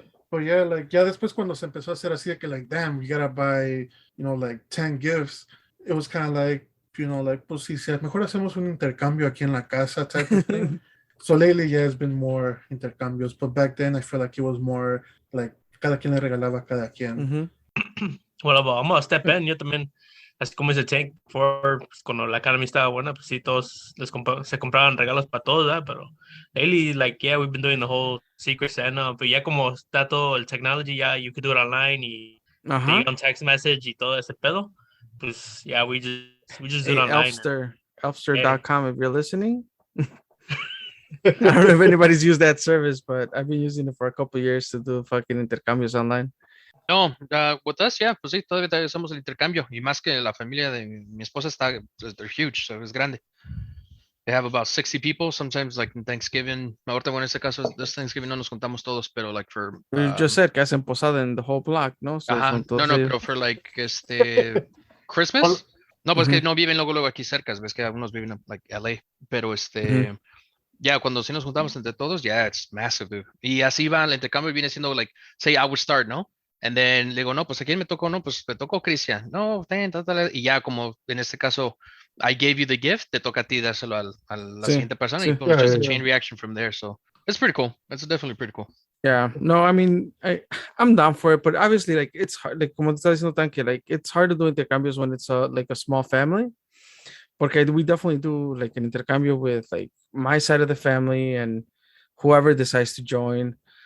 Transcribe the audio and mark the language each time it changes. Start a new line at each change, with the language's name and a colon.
English: But yeah, like
Spanish: ya después cuando se empezó a hacer así de que
English: like, damn, you gotta buy, like 10 gifts. It was kind of like, like,
Spanish: pues si mejor hacemos un intercambio aquí en la casa
English: type of thing. So lately, yeah, it's been more intercambios. But back then, I feel like it was more like
Spanish: cada quien le regalaba a cada quien. Mhm. Bueno, vamos a
English: step in.
Spanish: Yo también, así como dice Tank, pues, cuando la economía estaba buena, pues sí, todos se compraban regalos para todos, ¿verdad? Pero lately,
English: like, yeah, we've been doing the whole Secret Santa,
Spanish: pero ya como está todo el technology, ya
English: you could do it online
Spanish: y te Uh-huh. llega un text message y todo ese pedo, pues,
English: yeah, we just do it online. Elfster.com, if you're listening. I don't know if anybody's used that service, but I've been using it for a couple of years to do fucking intercambios online.
Spanish: No, with us, yeah, pues sí, todavía hacemos el intercambio. Y más que la familia de mi esposa está,
English: they're huge,
Spanish: so es grande.
English: They have about 60 people, sometimes like in Thanksgiving.
Spanish: Ahorita, bueno, en este caso, this Thanksgiving no nos juntamos todos, pero like for...
English: You just said
Spanish: que hacen posada
English: in the whole block, no? So
Spanish: Ajá, son todos no, ellos. pero for like, Christmas, No, pues que Ujú. no viven luego aquí cerca, ves que algunos viven en like LA, pero Ujú. ya cuando sí nos juntamos entre todos, ya
English: it's massive, dude.
Spanish: Y así va, el intercambio viene siendo like,
English: say I would start,
Spanish: ¿no? And then le digo, no, pues a quién me tocó, no, pues me tocó Cristian, no, y ya como en este caso,
English: I gave you the gift,
Spanish: te toca a ti dárselo a la Sí, siguiente persona y sí.
English: boom, just a Yeah. chain reaction from there. So it's pretty cool. It's definitely pretty cool. Yeah, no, I mean, I'm down for it, but obviously, like, it's hard. Like, como te estaba diciendo, Tanque, like, it's hard to do intercambios when it's like a small family. Porque we definitely do like an intercambio with like my side of the family and whoever decides to join.